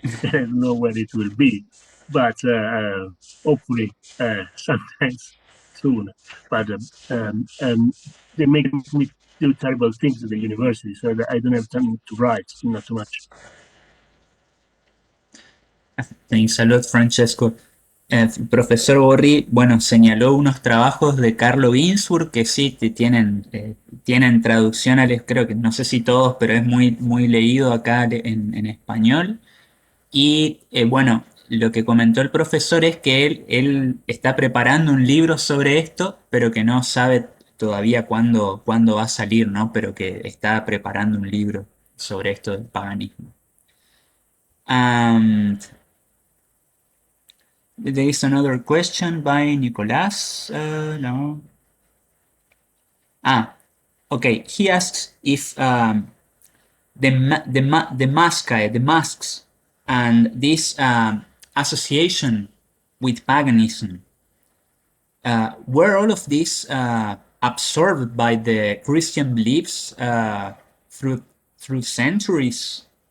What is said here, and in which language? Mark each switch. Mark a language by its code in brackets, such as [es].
[en] I don't know when it will be, but hopefully sometimes soon. But they make me do terrible things at the university, so that I don't have time to write, not too much. Thanks a lot, Francesco. [es] El profesor Borri, bueno, señaló unos trabajos de Carlo Ginzburg que sí tienen traducción creo que no sé si todos, pero es muy leído acá en español. Y bueno, lo que comentó el profesor es que él está preparando un libro sobre esto, pero que no sabe todavía cuándo va a salir, ¿no? Pero que está preparando un libro sobre esto del paganismo. [en] Um, there is another question by Nicolás. No. Okay. He asks if the masks and this association with paganism, were all of these absorbed by the Christian beliefs through centuries?